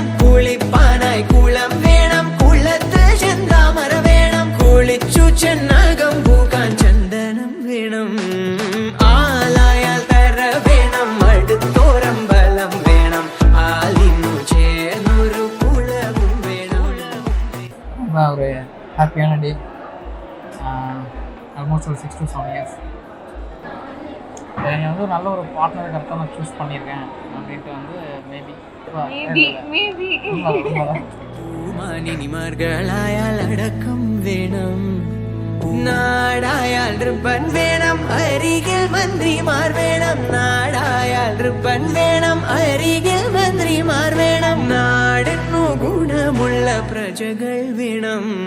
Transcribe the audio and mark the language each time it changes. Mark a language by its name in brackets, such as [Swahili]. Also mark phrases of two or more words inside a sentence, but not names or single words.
[Malayalam] കുളിപ്പാനായി കുളം വേണം, കുളത്തിൽ ചെന്താമര വേണം. കുളിച്ചു ചെന്നകം പൂക്കാൻ ചന്ദനം വേണം. ആലായാൽ തര വേണം, അടുത്തോരമ്പലം വേണം, ആലിന്നു ചേർന്നൊരു കുളവും വേണം. [Tamil] ஒரு ஹாப்பியான டே. ஆல்மோஸ்ட் ஒரு [English] 6 to 7 years [Tamil] என்னை வந்து நல்ல ஒரு பார்ட்னரை கரெக்டாக நான் சூஸ் பண்ணியிருக்கேன் அப்படின்ட்டு வந்து மேபி [Malayalam] മാനിനിമാർഗളായാൽ അടക്കം വേണം, നാടായാൽ റിബൺ വേണം, അരികിൽ മന്ത്രിമാർ വേണം. നാടായാൽ റിബൺ വേണം, അരികിൽ മന്ത്രിമാർ വേണം. നാടിനു ഗുണമുള്ള പ്രജകൾ വേണം.